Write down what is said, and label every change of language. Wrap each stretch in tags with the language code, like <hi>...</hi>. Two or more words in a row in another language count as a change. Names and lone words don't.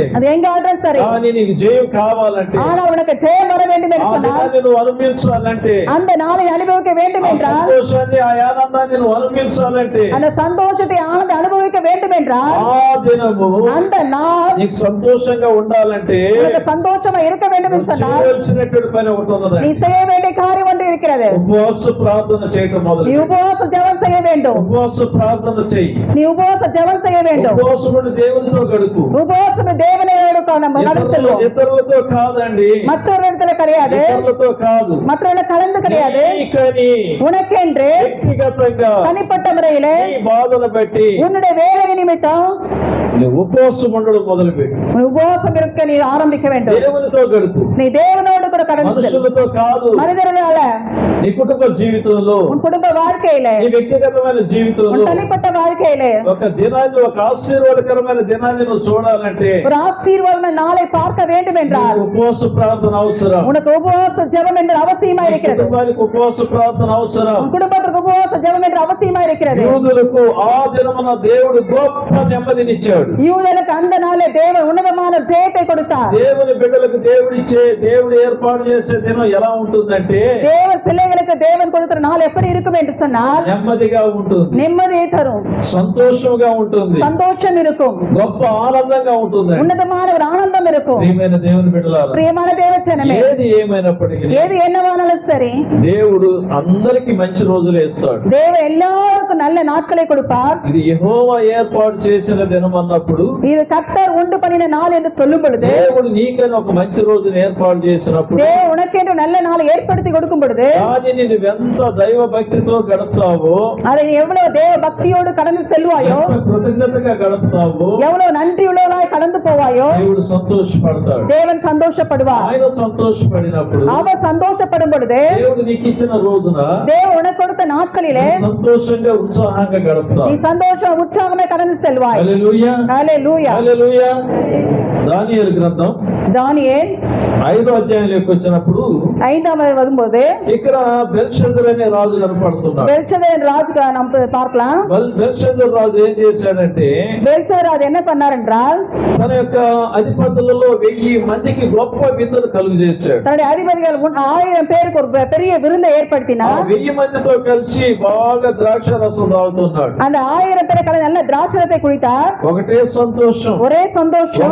<ta>அது எங்க ஆட்டும் சரி.</ta> <te>కానీ నీకు జయం కావాలంటే,</te> <ta>ஆனால் உனக்கு ஜெயம் வர வேண்டும் என்று ఆ சொன்னால்,</ta> <te>దినాన్ని నువ్వు అనుభవించాలంటే,</te> <ta>அந்த நாளை அனுபவிக்க வேண்டும் ఆ என்றால்,</ta> <te>సంతోషాన్ని ఆ ఆనందాన్ని నువ్వు అనుభవించాలంటే,</te> <ta>அந்த சந்தோஷத்தை ஆனந்த அனுபவிக்க வேண்டும் என்றால்,</ta> <te>ఆ దినము</te> <ta>அந்த நாள்</ta> <te>నీకు సంతోషంగా ఉండాలంటే</te> <ta>உனக்கு சந்தோஷமா இருக்க வேண்டும் என்று சொன்னால்,</ta> <te>చేయవలసినటువంటి పని ఒకటి ఉన్నది.</te> <ta>நீ செய்ய வேண்டிய காரியம் ஒன்று இருக்கிறது.</ta> <te>ఉపవాస ప్రార్థన చేయటం</te> <ta>நீ</ta> <te>మొదలు.</te> <ta>உபவாச ஜெபம் செய்ய வேண்டும்.</ta> <te>ఉపవాస ప్రార్థన చెయ్యి.</te> <ta>நீ உபவாச ஜெபம் செய்ய வேண்டும்.</ta> <te>ఉపవాసముడు దేవునితో గడుపు.</te> <ta>உபவாசம் தேவனோடு நம்ம நடத்தணும்.</ta> <te>ఇతరులతో కాదండి,</te> <ta>மற்றொரு இடத்துல கிடையாது,</ta> <te>ఇతరులతో కాదు,</te> <ta>மற்றவர்கள கலந்து கிடையாது.</ta> <te>నీకని</te> <ta>உனக்கென்று</ta> <te>వ్యక్తిగతంగా</te> <ta>தனிப்பட்ட முறையிலே</ta> <te>నీ బాధను బట్టి</te> <ta>உன்னுடைய வேலை நிமித்தம்</ta> <te>నువ్వు ఉపవాసం ఉండడం మొదలుపెట్టు.</te> <ta>உன் உபவாசம் இருக்க நீ ஆரம்பிக்க வேண்டும்.</ta> <te>దేవునితో గడుపు,</te> <ta>நீ தேவனோடு கூட கடந்து செல்.</ta> <te>మనుషులతో కాదు.</te> <ta>மனிதர்களால</ta> <te>నీ కుటుంబ జీవితంలో,</te> <ta>உன் குடும்ப வாழ்க்கையில,</ta> <te>నీ వ్యక్తిగతమైన జీవితంలో</te> <ta>உன் தனிப்பட்ட வாழ்க்கையில</ta> <te>ఒక దినాన్ని, ఒక ఆశీర్వాదకరమైన దినాన్ని నువ్వు చూడాలంటే</te> <ta>ஒரு ஆசீர்வாத நாளை பார்க்க வேண்டும் என்றால்</ta> <te>నీకు ఉపవాస ప్రార్థన అవసరం.</te> <ta>உனக்கு உபவாச ஜெபம் என்று அவசியமா</ta> <te>నీ</te> <ta>இருக்கிறது.</ta> <te>కుటుంబానికి ఉపవాస ప్రార్థన అవసరం.</te> <ta>உன் குடும்பத்திற்கு உபவாச ஜெபம் என்று அவசியமா இருக்கிறது.</ta> <te>యూదులకు ఆ దినమున దేవుడు గొప్ప నెమ్మదినిచ్చాడు.</te> <ta>யூதர்களுக்கு அந்த நாளே தேவன் உன்னதமான ஜெயத்தை கொடுத்தார்.</ta> <te>దేవుని బిడ్డలకు దేవుడు ఏర్పాటు చేసే దినం ఎలా ఉంటుందంటే,</te> <ta>தேவன் பிள்ளைகளுக்கு தேவன் கொடுக்கிற நாள் எப்படி இருக்கும் என்று சொன்னால்,</ta> <te>నెమ్మదిగా ఉంటుంది,</te> <ta>நிம்மதியை தரும்,</ta> <te>సంతోషంగా ఉంటుంది,</te> <ta>சந்தோஷம் இருக்கும்,</ta> <te>గొప్ప ఆనందంగా ఉంటుంది.</te> <ta>உன்னதமான ஒரு ஆனந்தம் இருக்கும்.</ta> <te>ప్రియమైన దేవుని బిడ్డలారా,</te> <ta>பிரியமான தேவச்சனமே,</ta> <te>ఏది ఏమైనప్పటికీ</te> <ta>ஏது என்னவானாலும் சரி,</ta> <te>దేవుడు అందరికి మంచి రోజులు ఇస్తాడు.</te> <ta>தேவன் எல்லாருக்கும் நல்ல நாட்களை கொடுப்பார்.</ta> <te>ఇది యెహోవా ఏర్పాటు చేసిన దినం అన్నప్పుడు,</te> <ta>இது கர்த்தர் உண்டு பண்ணின நாள் என்று சொல்லும் பொழுது,</ta> <te>దేవుడు నీకని ఒక మంచి రోజును ఏర్పాటు చేసినప్పుడు,</te> <ta>தேவன் உனக்கென்று நல்ல நாளை ஏற்படுத்தி கொடுக்கும் பொழுது,</ta> <te>దానిని నువ్వెంత దైవ భక్తితో గడుపుతావో,</te> <ta>அதை நீ எவ்வளவு தேவ பக்தியோடு கடந்து செல்வாயோ,</ta> <te>ఎంత కృతజ్ఞతగా గడుపుతావో,</te> <ta>எவ்வளவு நன்றி உள்ளவனாய் கடந்து போவாயோ,</ta> <te>దేవుడు సంతోషపడతాడు.</te> <ta>தேவன் சந்தோஷப்படுவார்.</ta> <te>ఆయన సంతోషపడినప్పుడు,</te> <ta>அவர் சந்தோஷப்படும் பொழுது,</ta> <te>దేవుడు నీకు ఇచ్చిన రోజున</te> <ta>தேவன் உனக்கு கொடுத்த நாட்களிலே</ta> <te>సంతోషంగా ఉత్సాహంగా</te> <ta>நீ</ta> <te>గడుపుతావు.</te> <ta>சந்தோஷம் உற்சாகமே கடந்து செல்வாய்.</ta> <te>హల్లెలూయా,</te> <ta>ஹல்லேலூயா.</ta> <te>హల్లెలూయా. దానియేలు గ్రంథం</te> <ta>தானியேல்</ta> <te>5వ అధ్యాయంలోకి వచ్చినప్పుడు</te> <ta>5ஆம் வரும்போது</ta> <te>ఇక్కడ బెల్షస్సర్ అనే రాజు కనపడుతున్నాడు.</te> <ta>பெல்ஷதர் ராஜுக்கு நம்ம பார்க்கலாம்.</ta> <te>బెల్షస్సర్ రాజు ఏం చేశాడంటే,</te> <ta>பெல்ஷதர் ராஜு என்ன பண்ணார் என்றால்,</ta> <te>తన యొక్క అధిపతులలో 1000 మందికి గొప్ప విందులు కలుగు చేశాడు.</te> <ta>தன்னுடைய அதிபதிகள் 1000 பேருக்கு ஒரு பெரிய விருந்தை ఆ ஏற்படுத்தினார்.</ta> <te>1000 మందితో కలిసి బాగా ద్రాక్ష రసం తాగుతున్నాడు.</te> <ta>அந்த 1000 பேரை கலந்து நல்ல திராட்சரத்தை குடித்தார்.</ta> <te>ఒకటే సంతోషం,</te> <ta>ஒரே சந்தோஷம்,</ta>